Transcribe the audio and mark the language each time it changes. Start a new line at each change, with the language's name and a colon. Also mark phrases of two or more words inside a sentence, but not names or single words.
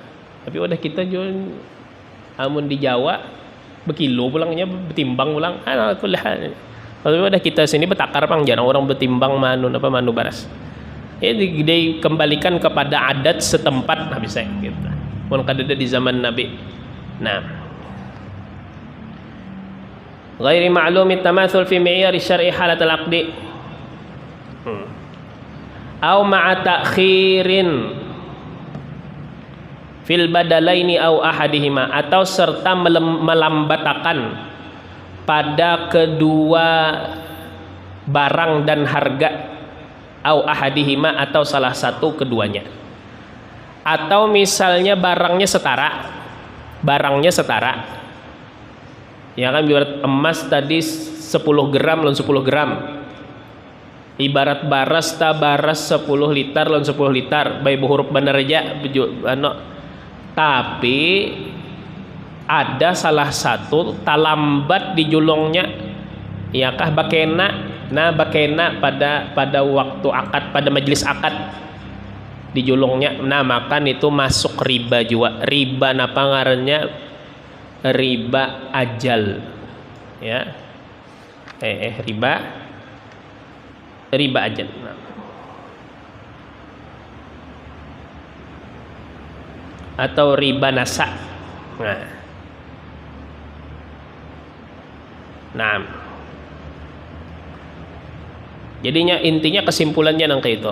Banjar: Tapi udah kita jual amun di Jawa berkilo pulangnya, bertimbang pulang. Ala kuliah. Kalau udah kita sini betakar pang, jarang orang bertimbang manu baras. Ini dikembalikan kepada adat setempat, nah bisa gitu. Pun kada ada di zaman Nabi. Nah,
Arabic: غير معلوم التماثل في معيار الشرع حالة العقد. أو مع تأخير في البدلين أو أحدهما,
Banjar: atau serta melambatakan pada kedua barang dan harga,
Arabic: أو أحدهما
Banjar: atau salah satu keduanya. Atau misalnya barangnya setara, ya kan, ibarat emas tadi 10 gram lawan 10 gram, ibarat baras 10 liter lawan 10 liter, baik huruf bener aja, tapi ada salah satu talambat di julungnya, ya kah, bakena pada waktu akad, pada majelis akad di julungnya, nah makan itu masuk riba juga. Riba napa ngarannya? Riba ajal, ya, riba ajal. Atau riba nasa. Nah, jadinya intinya kesimpulannya nangka itu.